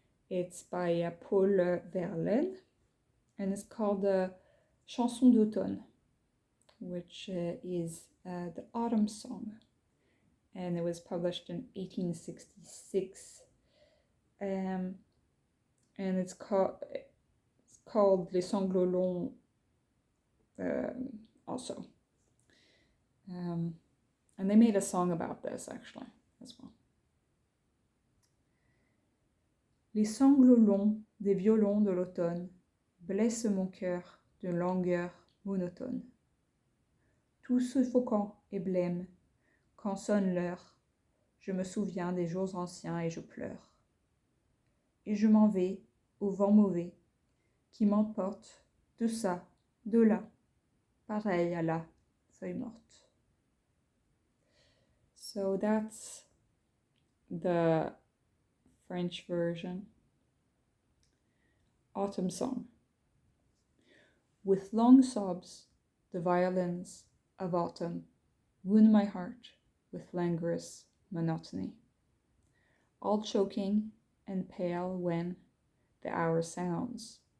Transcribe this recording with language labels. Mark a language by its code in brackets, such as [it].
[en] It's by Paul Verlaine, and it's called Chanson d'automne, which is the autumn song, and it was published in 1866. And it's called Les sanglots also. And they made a song about this actually as well. [fr] Les sanglots longs des violons de l'automne blessent mon cœur d'une langueur monotone. Tout suffocant et blême, quand sonne l'heure, je me souviens des jours anciens et je pleure. Et je m'en vais au vent mauvais qui m'emporte deçà, delà, pareil à la feuille morte. [en] So that's the French version. Autumn song. With long sobs, the violins of autumn wound my heart with languorous monotony, all choking and pale when the hour sounds.